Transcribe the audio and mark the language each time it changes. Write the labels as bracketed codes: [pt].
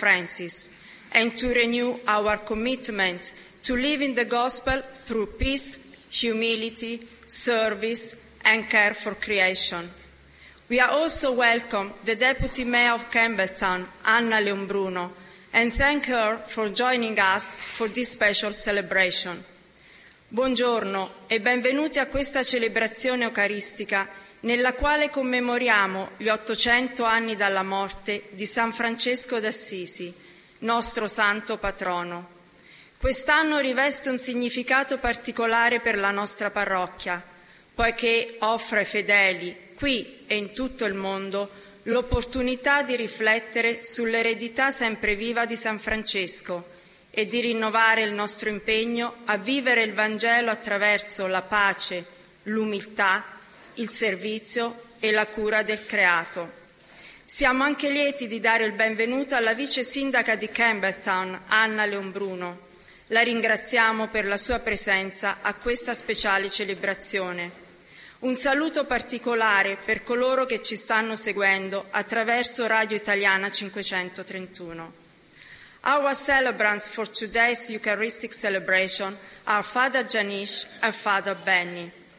[en] Francis and to renew our commitment to living the gospel through peace, humility, service, and care for creation. We are also welcome the Deputy Mayor of Campbelltown, Anna Leonbruno, and thank her for joining us for this special celebration. [it] Buongiorno e benvenuti a questa celebrazione eucaristica nella quale commemoriamo gli 800 anni dalla morte di San Francesco d'Assisi, nostro santo patrono. Quest'anno riveste un significato particolare per la nostra parrocchia, poiché offre ai fedeli, qui e in tutto il mondo, l'opportunità di riflettere sull'eredità sempre viva di San Francesco e di rinnovare il nostro impegno a vivere il Vangelo attraverso la pace, l'umiltà, il servizio e la cura del creato. Siamo anche lieti di dare il benvenuto alla vice sindaca di Campbelltown, Anna Leonbruno. La ringraziamo per la sua presenza a questa speciale celebrazione. Un saluto particolare per coloro che ci stanno seguendo attraverso Radio Italiana 531. [en] Our celebrants for today's Eucharistic celebration are Father Janish and Father Benny.